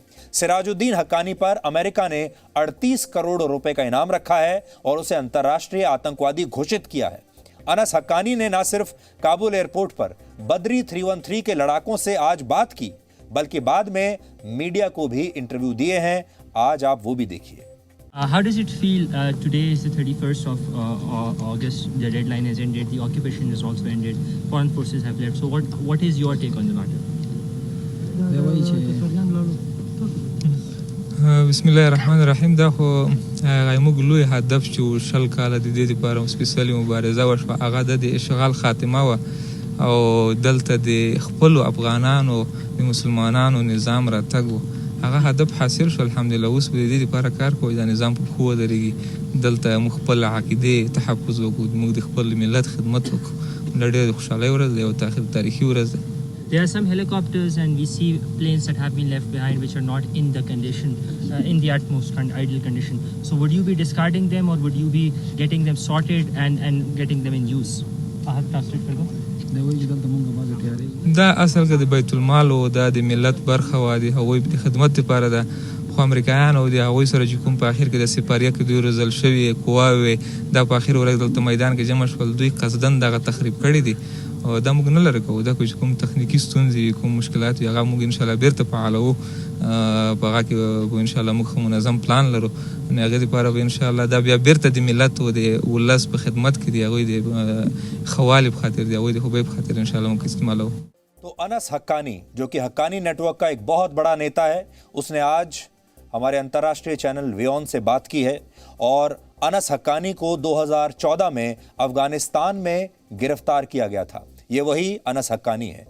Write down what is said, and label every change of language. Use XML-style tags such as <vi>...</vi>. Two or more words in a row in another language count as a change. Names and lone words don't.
<hi>सिराजुद्दीन हक्कानी पर अमेरिका ने 38 करोड़ रुपए का इनाम रखा है और उसे अंतर्राष्ट्रीय आतंकवादी घोषित किया है। अनस हक्कानी ने न सिर्फ काबुल एयरपोर्ट पर बद्री 313 के लड़ाकों से आज बात की, बल्कि बाद में मीडिया को भी इंटरव्यू दिए हैं। आज आप वो भी देखिए।</hi> <en>How does it feel? Today is the 31st of August. The deadline has ended. The occupation is also ended. Foreign forces have left. So what is your take on the matter?</en> <ar>بسم الله الرحمن الرحیم.</ar> <ps>دا خو موږ لوی هدف چې شل کاله د دې لپاره سپیشلي مبارزه وشوه، هغه د اشغال خاتمه وه او دلته د خپلو افغانانو د مسلمانانو نظام راتګ و. هغه هدف حاصل شو</ps> <ar>الحمدلله.</ar> <ps>اوس به د دې لپاره کار کوو دا نظام په پښو ودرېږي، دلته موږ خپل عقیدې تحفظ وکړو، موږ د خپل ملت خدمت وکړو. دا ډېره خوشحالۍ ورځ ده، یو تاریخي ورځ ده.</ps> <en>There are some helicopters and we see planes that have been left behind which are not in the condition, in the utmost ideal condition. So would you be discarding them or would you be getting them sorted and getting them in use?</en> <ps>دا اصل کې د بیت المال او د ملت برخه و، د هغوی د خدمت لپاره ده. خو امریکایان او د هغوی سره چې کوم په اخر کې د سپاریه کې دوی روزل شوي قواوې دا په اخر ورځ دلته میدان کې جمع شول، دوی قصدن دغه تخریب کړي دي. دا موږ نه لرې کوو. دا کوم تخنیکي ستونزې کوم مشکلات وي هغه موږ</ps> <ar>انشاءالله</ar> <ps>بیرته فعالوو. په هغه کې به</ps> <ar>انشاءالله</ar> <ps>موږ منظم پلان لرو. نو هغې دپاره به</ps> <ar>انشاءالله</ar> <ps>دا بیا بیرته د ملت او د ولس په خدمت کې د هغوی د ښه والي په خاطر، د هغوی د خوبۍ په خاطر</ps> <ar>انشاءالله</ar> <ps>موږ استعمالوو.</ps> <hi>तो अनस हक्कानी, जो कि हक्कानी नेटवर्क का एक बहुत बड़ा नेता है, उसने आज हमारे अंतर्राष्ट्रीय चैनल वियोन से बात की है। और अनस हक्कानी को 2014 में अफगानिस्तान में गिरफ्तार किया गया था। ये वही अनस हक्कानी है।</hi>